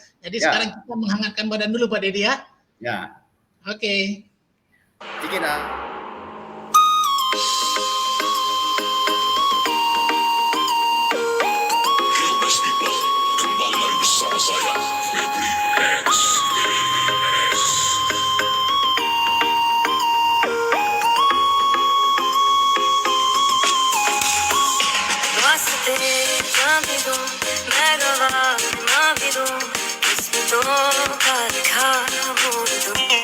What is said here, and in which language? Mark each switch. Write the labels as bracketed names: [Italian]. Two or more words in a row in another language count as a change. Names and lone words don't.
[Indonesian] Jadi sekarang kita menghangatkan badan dulu Pak Dedi ya. Ya. Oke. Sedikit kembali lagi bersama saya Febri X. [Hindi] मैं गवा ना भी दूं किस्मतों का लिखा मोड़ दूं